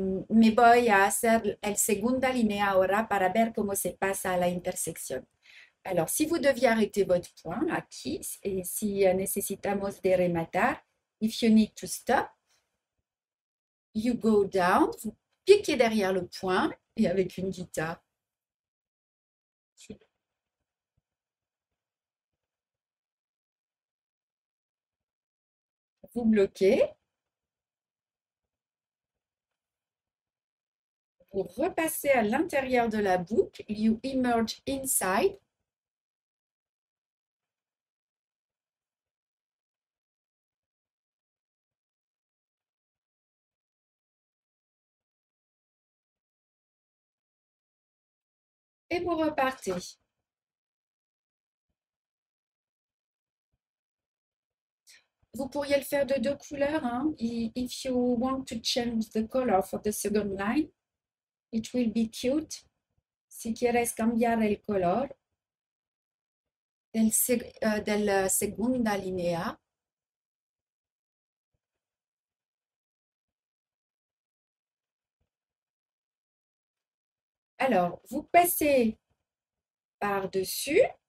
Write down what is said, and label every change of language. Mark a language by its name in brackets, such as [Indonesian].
[Spanish] Me voy a hacer el segunda línea ahora para ver cómo se pasa a la intersección. [French] Alors, si vous deviez arrêter votre point aquí, et [Spanish] si necesitamos de rematar, [English] if you need to stop, you go down, [French] vous piquez derrière le point et avec une guitare. Vous bloquez, vous repassez à l'intérieur de la boucle, [English] you emerge inside. [French] Et vous repartez. Vous pourriez le faire de deux couleurs, hein. [English] If you want to change the color for the second line, it will be cute. [Spanish] Si quieres cambiar el color del segunda línea, [French] alors vous passez par-dessus.